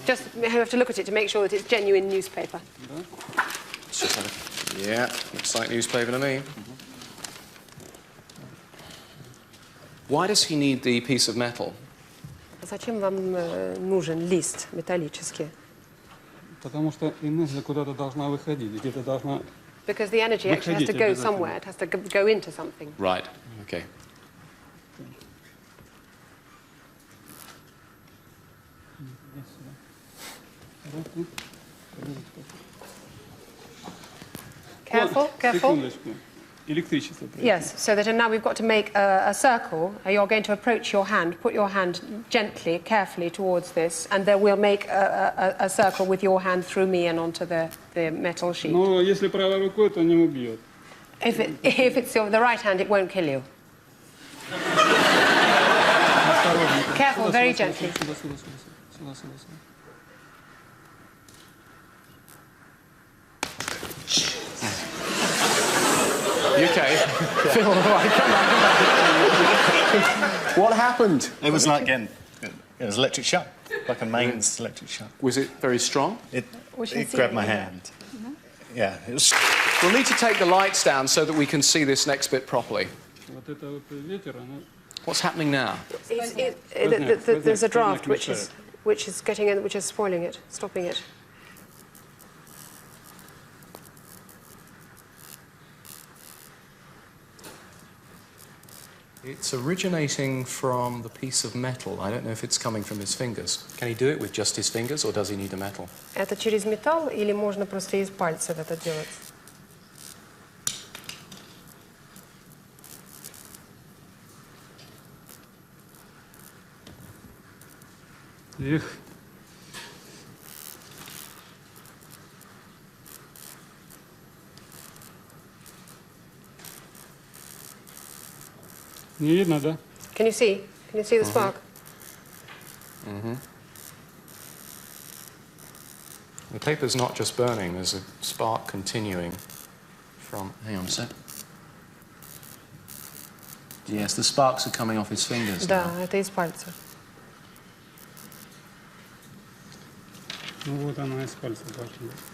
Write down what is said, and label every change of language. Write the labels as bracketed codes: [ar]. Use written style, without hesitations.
[en] Just have to look at it to make sure that it's genuine newspaper. Let's just have a... Yeah, looks like newspaper to me. Why does he need the piece of metal? [ru] Зачем вам нужен лист металлический? Потому что энергия куда-то должна выходить, где-то должна... [en] Because the energy actually has to go somewhere. It has to go into something. Right, okay. Careful, careful. [ru] Секундочку. Электричество. [en] Yes, so that now we've got to make a circle. You're going to approach your hand, put your hand gently, carefully towards this, and then we'll make a circle with your hand through me and onto the metal sheet. [ru] Но если правой рукой, то не убьет. [en] If it's the right hand, it won't kill you. Careful, very gently. [ru] Сюда, сюда, сюда, сюда, сюда, сюда. [en] You okay? Phil, all right, come on. What happened? It was like getting... It was electric shock, like a mains electric shock. Was it very strong? It grabbed my hand. Yeah, it was... We'll need to take the lights down so that we can see this next bit properly. [ru] Вот это вот ветер, оно... [en] What's happening now? There's a draft which is getting in, which is spoiling it, stopping it. It's originating from the piece of metal. I don't know if it's coming from his fingers. Can he do it with just his fingers, or does he need a metal? [ru] Это через металл или можно просто из пальцев это делать? Эх. Не видно, да? [en] Can you see? Can you see the spark? The paper's not just burning, there's a spark continuing from... Hang on a sec. Yes, the sparks are coming off his fingers [ru] Да, [en] now. [ru] это из пальцев. Ну вот она из пальца должна быть.